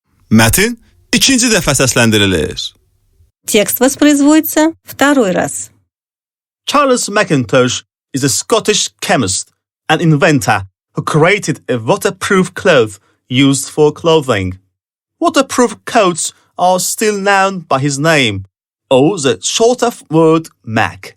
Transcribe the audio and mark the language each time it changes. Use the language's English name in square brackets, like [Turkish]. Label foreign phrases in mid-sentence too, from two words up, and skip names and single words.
[Azerbaijani] Metin ikinci dəfə səsləndirilir. [Russian] Текст воспроизводится второй раз. [English] Charles Macintosh is a Scottish chemist and inventor who created a waterproof cloth used for clothing. Waterproof coats are still known by his name, or the shorter word Mac.